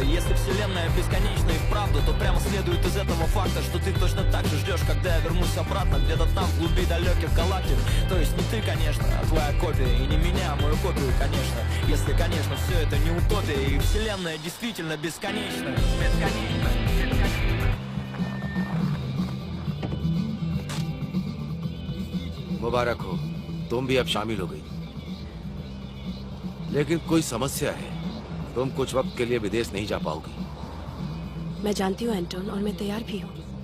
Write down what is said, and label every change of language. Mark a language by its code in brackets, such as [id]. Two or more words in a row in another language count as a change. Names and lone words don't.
[ru] Если Вселенная бесконечна и вправду, то прямо следует из этого факта, что ты точно так же ждешь, когда я вернусь обратно, где-то там, в глуби далеких галактик. То есть не ты, конечно, а твоя копия. И не меня, а мою копию, конечно. Если, конечно, все это не утопия, и Вселенная действительно бесконечна. Бесконечна. [hi] मुबारक हो, तुम भी अब शामिल हो गई। लेकिन कोई समस्या है, तुम कुछ वक्त के लिए विदेश नहीं जा पाओगी। मैं जानती हूँ एंटोन, और मैं तैयार भी हूँ।